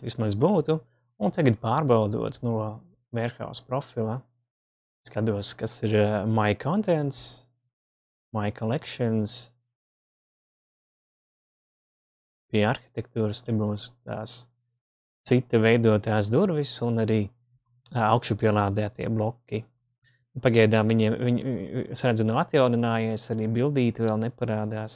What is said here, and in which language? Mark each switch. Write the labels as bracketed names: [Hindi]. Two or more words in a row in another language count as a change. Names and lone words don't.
[Latvian] vismaz būtu, un tagad pārbaudot no warehouse profila, skatos, kas ir [English] my contents, my collections, [Latvian] pie arhitektūras te būs tās cita veidotās durvis un arī augšupielādētie bloki. Pagaidām viņi redzu nav atjauninājies, arī bildīti vēl neparādās.